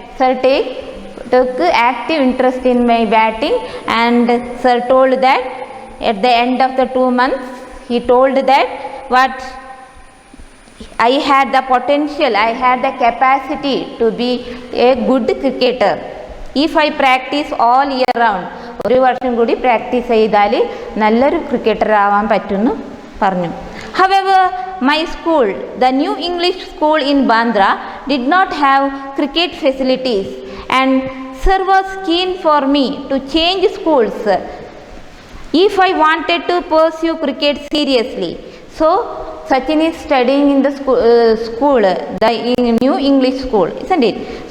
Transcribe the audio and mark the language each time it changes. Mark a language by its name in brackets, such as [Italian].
[English] Sir took active interest in my batting, and Sir told that at the end of the 2 months, he told that what I had the potential, I had the capacity to be a good cricketer if I practice all year round. [Malayalam] ഒരു വർഷം കൂടി practice ചെയ്താൽ നല്ലൊരു cricketer ആവാൻ പറ്റുമെന്ന് പറഞ്ഞു. [English] However, my school, the New English School in Bandra, did not have cricket facilities, and Sir was keen for me to change schools if I wanted to pursue cricket seriously. So Sachin is studying in the school, the New English School, isn't it?